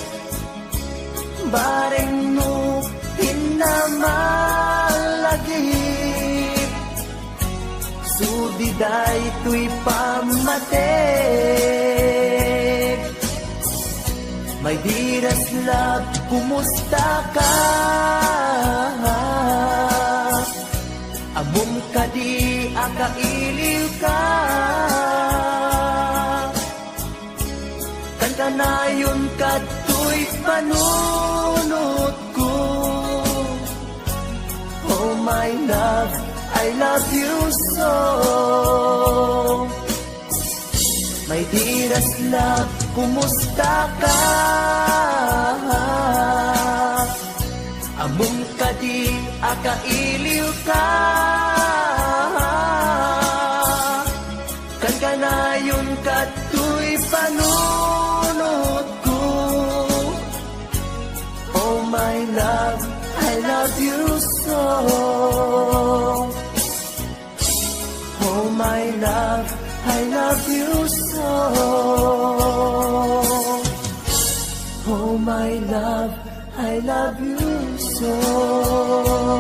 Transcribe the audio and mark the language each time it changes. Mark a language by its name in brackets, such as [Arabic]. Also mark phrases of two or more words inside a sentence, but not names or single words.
[Iloko] Bareng mo hinamalagip, sudiday tuy pamatek. [English] My dearest love, [Iloko] kumusta ka? Amom ka di, akailiw ka. Kan kanayon kato'y panunod ko. [English] Oh my love, I love you so. My dearest love, [Iloko] kumusta ka? Amom ka di, akailiw ka. Kan kanayon kato'y panunod ko. [English] Oh my love, I love you so. Oh my love, I love you so. Oh my love, I love you so.